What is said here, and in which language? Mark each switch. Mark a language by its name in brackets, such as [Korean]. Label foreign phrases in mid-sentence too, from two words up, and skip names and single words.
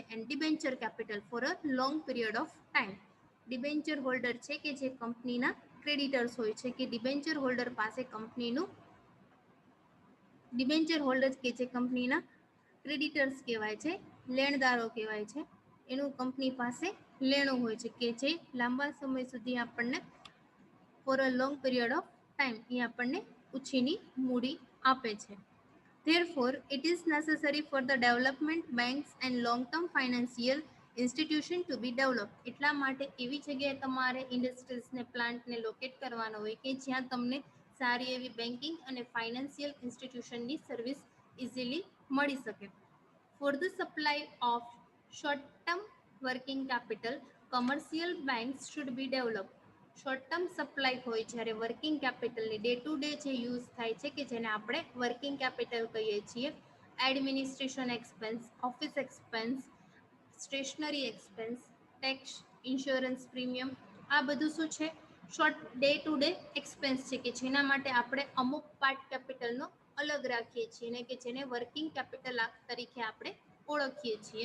[English] and debenture capital for a long period of time. debenture holder [Gujarati] છે કે જે કંપનીના ક્રેડિટર્સ હોય છે, કે [English] debenture holder [Gujarati] પાસે કંપનીનું, [English] debenture holder [Gujarati] કે જે કંપનીના ક્રેડિટર્સ કહેવાય છે, લેણદારો કહેવાય છે, એનું કંપની પાસે લેણું હોય છે, કે જે લાંબા સમય સુધી આપણને [English] for a long period of time [Gujarati] એ આપણને ઉછીની મૂડી આપે છે. [English] Therefore, it is necessary for the development banks and long-term financial institution to be developed. [Gujarati] એટલા માટે એવી જગ્યાએ તમારે ઇન્ડસ્ટ્રીઝને, પ્લાન્ટને લોકેટ કરવાનો હોય કે જ્યાં તમને સારી એવી બેન્કિંગ અને [English] financial institutionની service easily [Gujarati] મળી શકે. [English] For the supply of short-term working capital, commercial banks should be developed. short term supply [Gujarati] હોય જ્યારે [English] working capitalની day to day [Gujarati] જે યુઝ થાય છે, કે જેને આપણે [English] working capital [Gujarati] કહીએ છીએ. [English] administration expense, office expense, stationery expense, tax, insurance premium, [Gujarati] આ બધું શું છે, [English] short day to day expense [Gujarati] છે, કે જેના માટે આપણે અમુક [English] part capitalનો [Gujarati] અલગ રાખીએ છીએ, ને કે જેને [English] working capital [Gujarati] તરીકે આપણે ઓળખીએ છીએ.